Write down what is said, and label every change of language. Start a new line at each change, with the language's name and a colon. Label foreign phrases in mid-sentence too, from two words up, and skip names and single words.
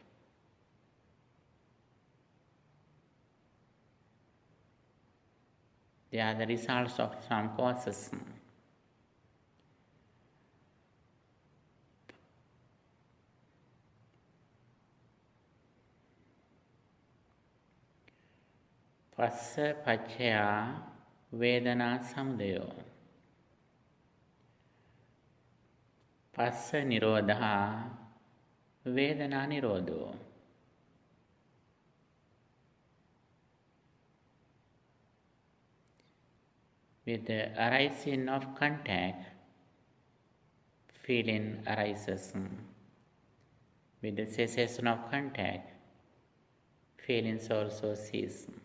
English: They are the results of some causes.
Pali: Passa paccaya vedana samudayo. Passa nirodha vedana nirodho.
English: With the arising of contact, feeling arises. With the cessation of contact, feelings also cease.